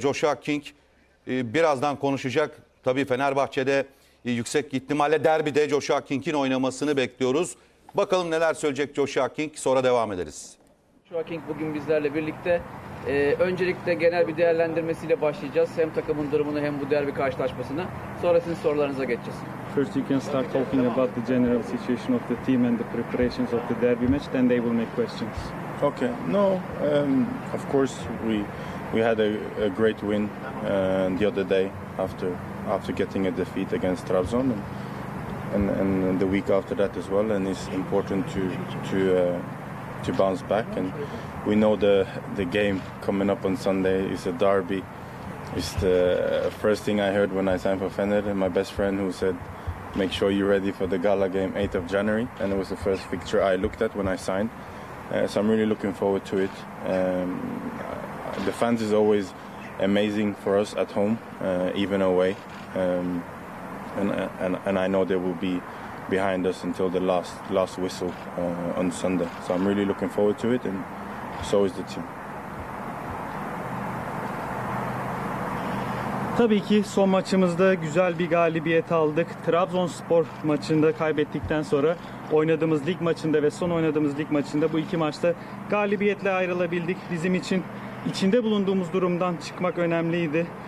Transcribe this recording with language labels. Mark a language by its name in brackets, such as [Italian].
[Turkish] Joshua King birazdan konuşacak. Tabii Fenerbahçe'de yüksek ihtimalle derbide Joshua King'in oynamasını bekliyoruz. Bakalım neler söyleyecek Joshua King, sonra devam ederiz. Joshua King bugün bizlerle birlikte. Öncelikle genel bir değerlendirmesiyle başlayacağız. Hem takımın durumunu hem bu derbi karşılaşmasını. Sonra sizin sorularınıza geçeceğiz. [English] First you can start talking about the general situation of the team and the preparations of the derby match, then they will make questions. Okay. No, of course we had a great win the other day after getting a defeat against Trabzon and the week after that as well, and it's important to bounce back, and we know the game coming up on Sunday is a derby. It's the first thing I heard when I signed for Fener, my best friend who said, make sure you're ready for the gala game 8th of January, and it was the first fixture I looked at when I signed. So I'm really looking forward to it. The fans is always amazing for us at home, even away, and I know they will be behind us until the last whistle on Sunday. So I'm really looking forward to it, and so is the team. [Turkish] Tabii ki son maçımızda güzel bir galibiyet aldık. Trabzonspor maçında kaybettikten sonra oynadığımız lig maçında ve son oynadığımız lig maçında bu iki maçta galibiyetle ayrılabildik. Bizim için içinde bulunduğumuz durumdan çıkmak önemliydi.